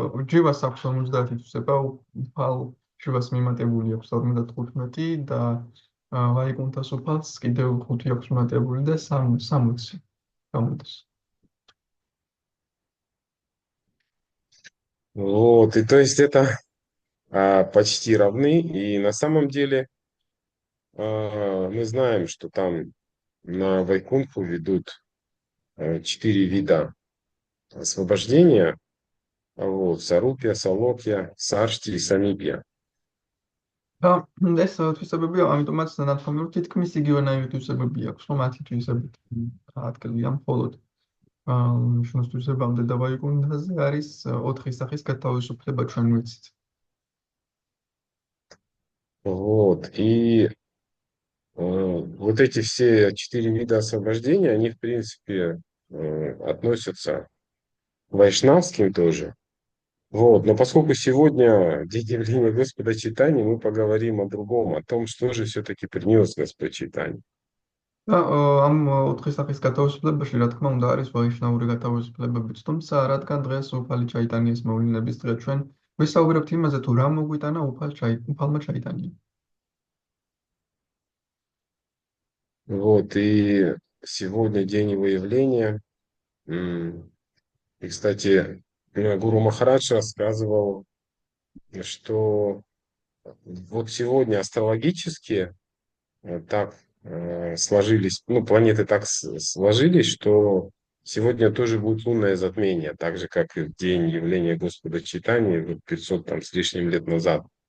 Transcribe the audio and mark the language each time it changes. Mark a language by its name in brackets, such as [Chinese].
[Georgian] ჯივას აქვს 50 თვისება, უფალ შივას მიმატებული აქვს 55 და ვაიკუნთას უფალს კიდევ 5 აქვს მიმატებული და 60 გამოდის. [Russian] Вот, и то есть это почти равны. И на самом деле мы знаем, что там на Вайкунху ведут 4 вида освобождения. Вот, Сарупья, Салокья, Саршти и Самипья. [Georgian] და ეს თვისებები, ამიტომაც ნათქვამი რომ თითქმის იგივენაირი თვისებები აქვს, რომ 10 თვისებით ადგილია მხოლოდ შუნის თვისებამდე და ვაიკუნთაზე არის 4 სახის გათავისუფლება ჩვენ ვიცით. [Russian] Вот, и вот эти все 4 вида освобождения, они, в принципе, относятся к вайшнавским тоже. Вот, но поскольку сегодня день явления Господа Чайтаньи, мы поговорим о другом, о том, что же все-таки принес Господь Чайтанья. [Georgian] და ამ 4 სახის გათავისუფლებაში, რა თქმა უნდა, არის ვაიშნაური გათავისუფლებებიც, თუმცა რადგან დღეს უფალი ჩაიტანიას მოვლენების დღე ჩვენ ვისაუბრებთ იმაზე, თუ რა მოგვიტანა უფალმა ჩაიტანია. [Russian] Вот, и сегодня день его явления. И, кстати, Гуру Махарадж рассказывал, что вот сегодня астрологически так сложились, ну, планеты так сложились, что сегодня тоже будет лунное затмение, так же, как и в день явления Господа Чайтаньи, 500 там с лишним лет назад.